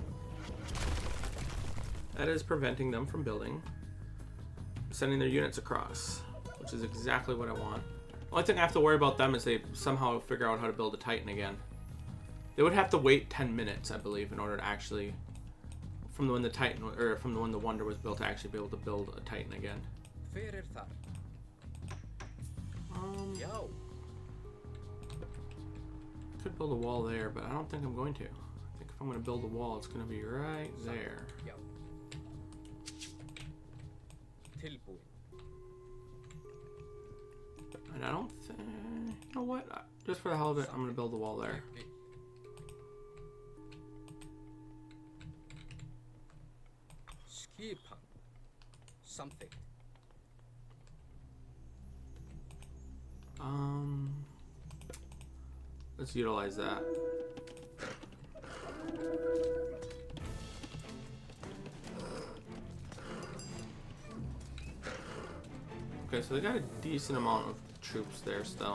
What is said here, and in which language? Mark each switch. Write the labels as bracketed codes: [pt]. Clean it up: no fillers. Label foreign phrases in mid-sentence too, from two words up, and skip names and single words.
[en] That is preventing them from sending their units across, which is exactly what I want. The only thing I have to worry about them is they somehow figure out how to build a Titan again. They would have to wait 10 minutes, I believe, in order to actually, from when the Wonder was built, to actually be able to build a Titan again. [is] Fyrir þar. Já. [en] Could build a wall there, but I don't think I'm going to. I think if I'm going to build a wall, it's going to be right there. [is] Já. Tilbúin. [en] And I don't think... You know what? Just for the hell of it, I'm going to build a wall there. [is] Ég vil. Skipa. [en] Something. Let's utilize that. Okay, so they got a decent amount of troops there still.